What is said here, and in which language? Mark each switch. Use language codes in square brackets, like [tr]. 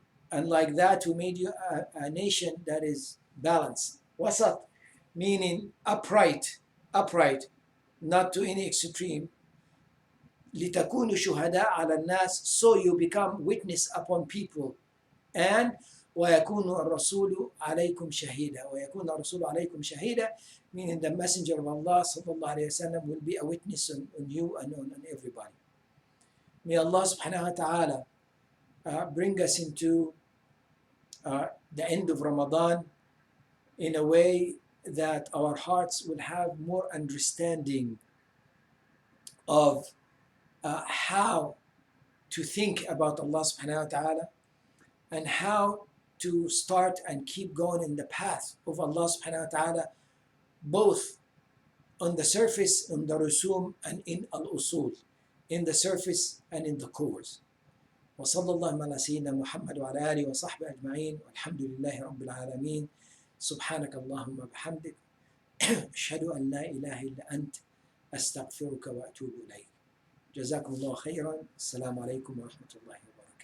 [en] And like that, we made you a nation that is balanced. Wasat, meaning upright, not to any extreme. [ar] لِتَكُونُوا شُهَدَاءَ عَلَى النَّاسِ, [en] so you become witness upon people. [ar] And وَيَكُونُ الرَّسُولُ عَلَيْكُمْ شَهِيدًا. وَيَكُونَ الرَّسُولُ عَلَيْكُمْ شَهِيدًا, [en] meaning the messenger of Allah sallallahu alayhi wa sallam will be a witness on you and on everybody. May Allah subhanahu wa ta'ala bring us into the end of Ramadan in a way that our hearts will have more understanding of how to think about Allah subhanahu wa ta'ala, and how to start and keep going in the path of Allah subhanahu wa ta'ala, both on the surface, in the rusum, and in al-usul, in the surface and in the cores. [ar] وصلى الله على سيدنا محمد وعلى آله وصحبه أجمعين والحمد لله رب العالمين سبحانك اللهم وبحمدك أشهد أن لا إله إلا أنت أستغفرك وأتوب إليك. جزاكم الله خيرا. السلام عليكم ورحمة الله وبركاته.